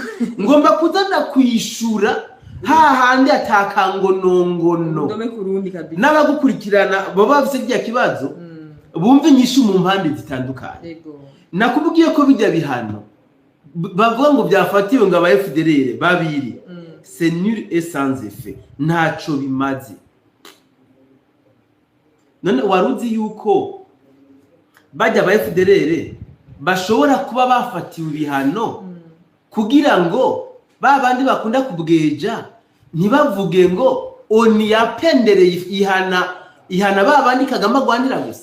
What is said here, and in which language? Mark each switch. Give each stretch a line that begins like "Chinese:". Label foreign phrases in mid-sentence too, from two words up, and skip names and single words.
Rundi: Ngomba kuzana kwishura hahandi atakangonongono. Ndome kurundi kabisa. N'abagukurikirana baba bafite bya kibazo bumve nyishu mu mpande zitandukanye. Nakubwiye ko bijya bihano bavuga ngo byafatiwe ngo aba FDLR babiri.
French: C'est nul et sans effet.
Rundi: Ntaco bimaze. None waruzi yuko bajya ba FDLR bashobora kuba bafatiwe ibihano kugira ngo babandi bakunda kubweja ntibavuge ngo oni yapendereye ihana babandi Kagame gwandira gusa.